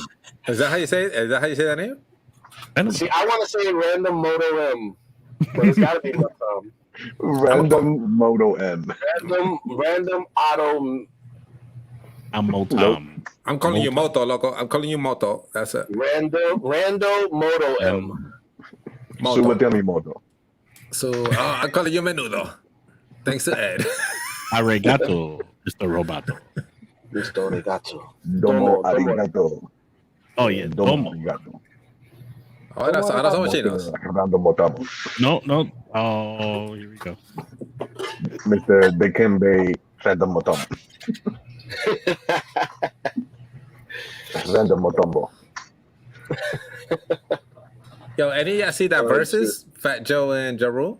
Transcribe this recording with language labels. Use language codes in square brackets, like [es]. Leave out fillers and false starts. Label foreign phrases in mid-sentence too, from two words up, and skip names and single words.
[en] is that how you say it? Is that how you say that name? Random. See, I want to say random moto M, but it's got to be Random Moto M. random auto I'm Motom. I'm calling you Moto, loco. I'm calling you Moto. That's it. rando moto M. Moto. Subatemi Moto. So I'm calling you Menudo. Thanks to Ed. Arigato, Mr. Roboto. [es] Listo, arigato. [ja] Domo Domo. arigato. [en] Oh yeah, [ja] Domo Domo. arigato. [es] Ahora somos chinos. [en] Random Motamo. No. Oh, here we go. Mr. Dikembe Random Motombo. Random Motombo. Yo, any of y'all see that versus Fat Joe and Ja Rule?